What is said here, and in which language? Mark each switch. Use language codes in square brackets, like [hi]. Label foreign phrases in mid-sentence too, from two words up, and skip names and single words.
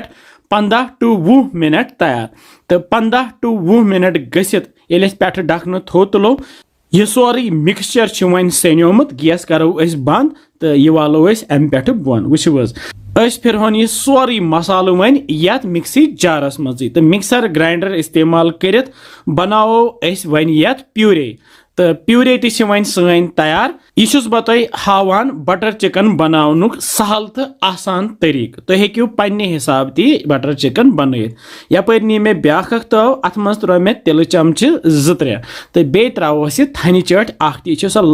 [ks] 15 to 20 मिनट तैयार तो 15 to 20 मिनट गसित ये पे डखन थो तुलो यह सोरी मिक्सचर वन सनोमुत गैस करो बंद तो यह वालो अम पे बोन वुच फिरहन यह सोरी मसाल वन ये मिक्सी जारस मज तो [en] mixer grinder [ks] इस्तेमाल कर बनाओ वन ये प्यूरे तो प्यूरे वन सन तैयार यह बह तुम हावान बटर चिकन बनानुक सहल तो आसान तरीक तो हेक्यू पन्ने हिसाब ती बटर चिकन बनत यपर नी मे ब्याख तव अत मज त्रो मे तिल चमच 2-3 तो बे त्रस यह थन चट अख यह सो